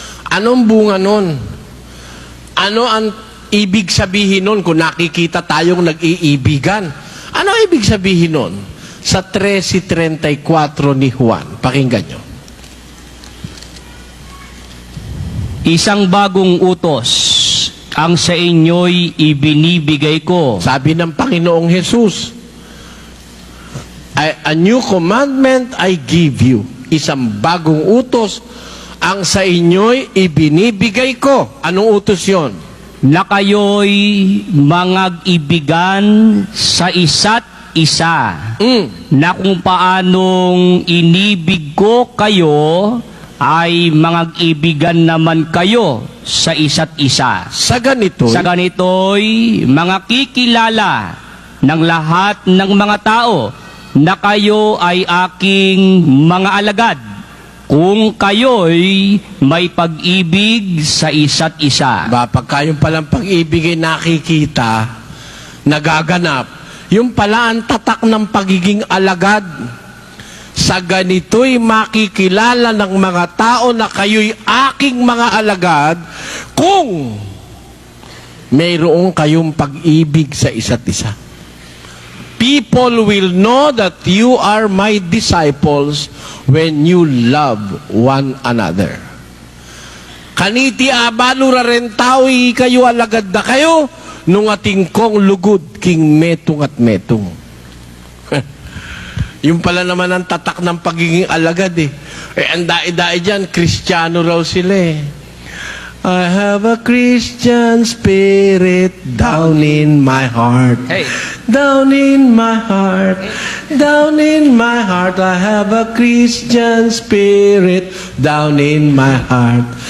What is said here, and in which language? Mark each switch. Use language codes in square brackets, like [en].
[tl] Anong bunga nun? Ano ang ibig sabihin nun kung nakikita tayong nag-iibigan? Ano ibig sabihin nun? Sa 13:34 ni Juan. Pakinggan nyo. Isang bagong utos ang sa inyo'y ibinibigay ko. Sabi ng Panginoong Jesus, [en] a new commandment I give you. [tl] Isang bagong utos ang sa inyo'y ibinibigay ko. Anong utos yon? na kayo'y mangag-ibigan sa isa't isa, na kung paanong inibig ko kayo, ay mangag-ibigan naman kayo sa isa't isa. Sa ganito, Sa ganito'y mga kikilala ng lahat ng mga tao na kayo ay aking mga alagad kung kayo'y may pag-ibig sa isa't isa. pagka yung palang pag-ibig ay nakikita, nagaganap, yung pala ang tatak ng pagiging alagad. Sa ganito'y makikilala ng mga tao na kayo'y aking mga alagad kung mayroong kayong pag-ibig sa isa't isa. [en] People will know that you are my disciples when you love one another. [pam] Kaniti abalura ren tawi kayo alagad na kayo, nung ating kong lugod king metong at metong. [tl] Yung pala naman ang tatak ng pagiging alagad eh. Ang dai-dai dyan, Kristiyano raw sila eh. [en] I have a Christian spirit down in my heart. Hey. Down in my heart. Down in my heart. I have a Christian spirit down in my heart.